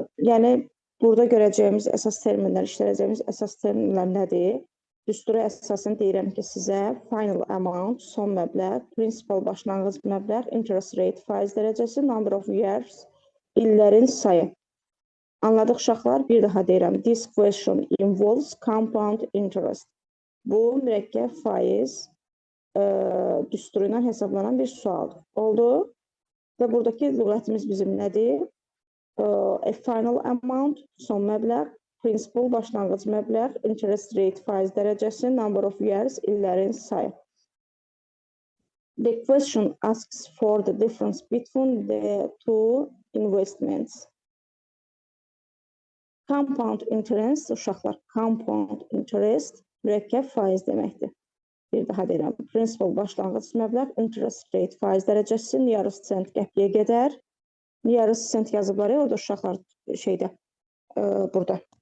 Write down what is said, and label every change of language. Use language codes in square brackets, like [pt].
[az] Yəni, burada görəcəyimiz əsas terminlər, işləyəcəyimiz əsas terminlər nədir? Düstura əsasını deyirəm ki, sizə final amount, son məbləğ, principal başlanğıc məbləğ, interest rate, faiz dərəcəsi, number of years, illərin sayı. Anladıq uşaqlar, bir daha deyirəm. [en] This question involves compound interest. [az] Bu, mürəkkəb faiz düsturu ilə hesablanan bir sualdır. Oldu. Və buradakı lüğətimiz bizim nədir? A final amount, son məbləğ, principal başlanğıc məbləğ, interest rate, faiz dərəcəsi, number of years, illərin sayı. [en] The question asks for the difference between the two investments. [az] Compound interest, uşaqlar, compound interest, mürəkkəb faiz deməkdir. Bir daha deyirəm, principal başlanğıc məbləğ, interest rate, faiz dərəcəsi, nearest cent qəpiyə qədər. Nearest cent yazıblar ya, orada uşaqlar şeydə, burada.